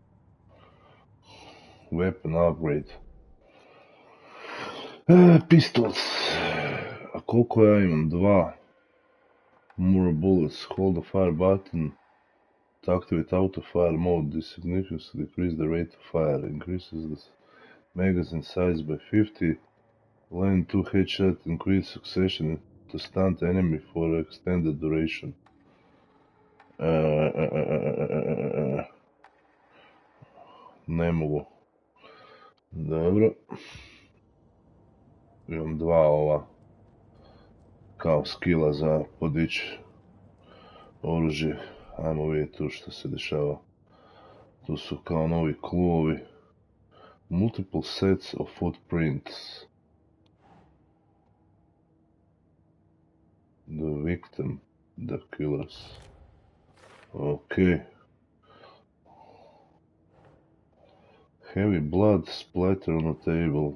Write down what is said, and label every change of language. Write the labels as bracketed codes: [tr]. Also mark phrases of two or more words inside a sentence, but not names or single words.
[en] Weapon upgrade. Pistols. [hr] A koliko ja imam? 2. [en] More bullets. Hold the fire button to activate auto-fire mode. This significantly decreases the rate of fire. Increases the magazine size by 50. Land 2 headshot. Increase succession to stunt enemy for extended duration. [hr] Ne mogu. Dobro. Imam dva ova kao skilla za podići oružje. Ajmo vidjeti tu što se dešava. Tu su kao novi kluovi. [en] Multiple sets of footprints. The victim, the killers. Okay. Heavy blood splatter on the table.